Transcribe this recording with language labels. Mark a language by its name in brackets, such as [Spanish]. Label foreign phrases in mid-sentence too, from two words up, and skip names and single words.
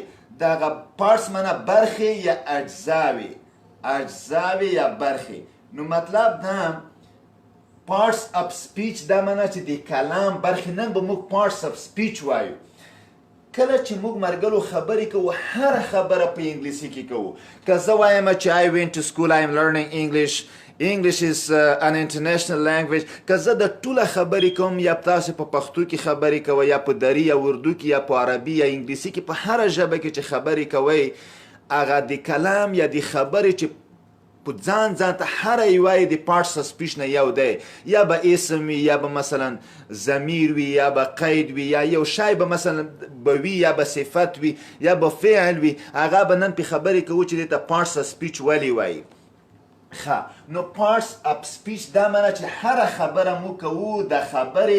[Pashto] دغه پارټس معنا برخې یا اجزاوي، اجزاوي یا برخې. نو مطلب دا [English] parts of speech [Pashto] دا معنا چې د کلام برخې. نن به موږ [English] parts of speech [Pashto] وایو. کله چې موږ مرګلو خبرې کوو، هر خبره په انګلیسي کې کوو. که زه وایم چې [English] I went to school, I am learning English English is an international language. [Pashto] که زه د ټوله خبرې کوم یا تاسو په پښتو کې خبرې کوئ یا په دري یا اردو کې یا په عربي یا انګلیسي کې په هره ژبه کې چې خبرې کوئ هغه د کلام یا د خبرې چې په ځان ته هره یوه یې د [English] parts of speech [Pashto] نه یو دی یا به اسم وي یا به مثلا ضمیر وي یا به قید وي یا یو شی به مثلا به وي یا به صفت وي یا به فعل وي هغه به نن پې خبرې کوو چې دې ته [English] parts of speech [Pashto] ولې وایي نو [English] parts of speech [Pashto] دا معنی چې هره خبره مو کوو د خبرې